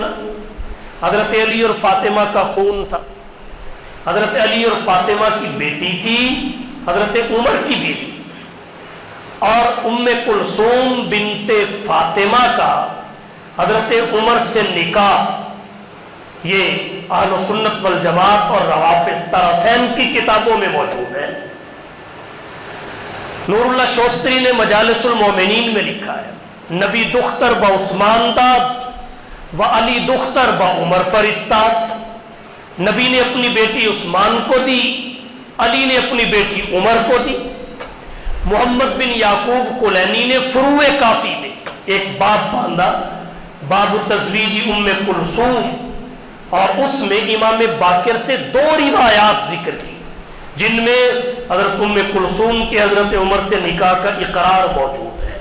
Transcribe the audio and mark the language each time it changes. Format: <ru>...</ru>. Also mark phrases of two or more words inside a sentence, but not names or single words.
<ur>حضرت علی اور فاطمہ کا خون تھا، حضرت علی اور فاطمہ کی بیٹی تھی، حضرت عمر کی بیوی تھی، اور ام کلثوم بنت فاطمہ کا حضرت عمر سے نکاح، یہ اہل سنت والجماعت اور روافض طرفین کی کتابوں میں موجود ہے۔ نور اللہ شوستری نے مجالس المومنین میں لکھا ہے</ur> <fa>نبی دختر با عثمان داد و علی دختر با عمر فرستاد۔</fa> <ur>نبی نے اپنی بیٹی عثمان کو دی، علی نے اپنی بیٹی عمر کو دی۔ محمد بن یعقوب کلینی نے فروع کافی میں ایک باب باندھا، باب تزویج ام کلثوم اور اس میں امام باقر سے 2 روایات ذکر کی جن میں حضرت ام کلثوم کے حضرت عمر سے نکاح کا اقرار موجود ہے۔</ur>